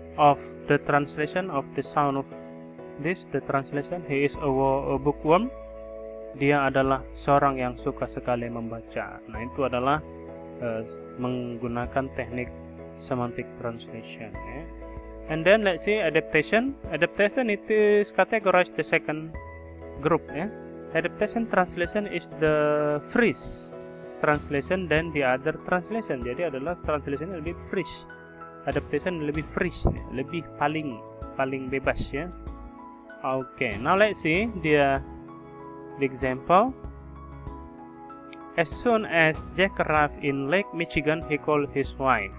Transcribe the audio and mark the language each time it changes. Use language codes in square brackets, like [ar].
[en] of the translation of the sound of this, the translation, he is a bookworm. [id] Dia adalah seorang yang suka sekali membaca. Nah, itu adalah menggunakan teknik semantic translation. Yeah. [en] And then let's see adaptation. Adaptation it is categorized the second group. Yeah. Adaptation translation is the freeze translation dan the other translation. [id] Jadi adalah translation lebih freeze. Adaptation lebih freeze, lebih paling bebas ya. [en] Okay, now let's see the example. As soon as Jack arrived in Lake Michigan, he called his wife.